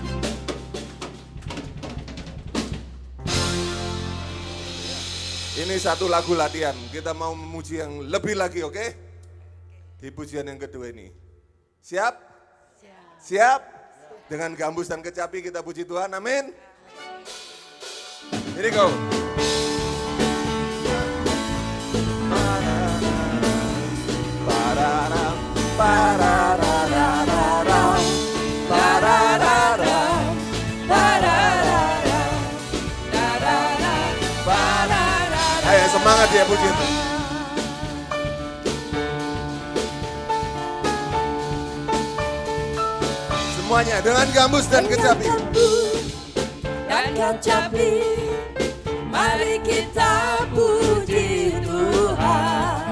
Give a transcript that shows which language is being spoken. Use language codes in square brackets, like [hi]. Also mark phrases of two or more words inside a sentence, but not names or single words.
[id] Ini satu lagu latihan, kita mau memuji yang lebih lagi, oke? Di pujian yang kedua ini. Siap? Siap? Dengan gambus dan kecapi kita puji Tuhan, amin. [en] Here we go. Pararam, pararararam, pararararam, pararararam, pararararam. [id] Ayo semangat ya puji itu. Semuanya dengan gambus dan kecapi. Dan kecapi, mari kita puji Tuhan.